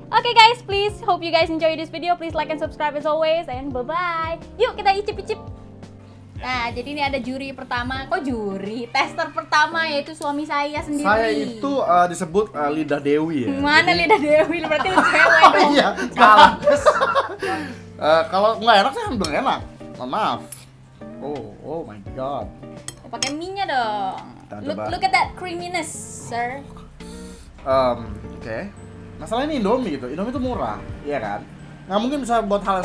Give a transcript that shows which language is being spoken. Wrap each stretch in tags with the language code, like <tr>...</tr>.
<en>Oke guys, please hope you guys enjoy this video. Please like and subscribe as always, and bye bye.</en> <id>Yuk kita icip-icip. Nah, jadi ini ada juri pertama. Kok juri? Tester pertama yaitu suami saya sendiri. Saya itu disebut lidah Dewi ya. Mana Jadi- lidah Dewi? Berarti lu cewek dong. Iya, salah. Kalau nggak enak saya bilang enak. Mohon maaf.</id> <en>Oh my god.</en> <id>Pakai mie-nya dong. Kita</id> <en>Look,</en> <id>coba.</id> <en>look at that creaminess, sir.</en> <id>Oke. Masalah ini Indomie gitu. Indomie itu murah, iya kan? Nggak mungkin bisa buat hal yang</id>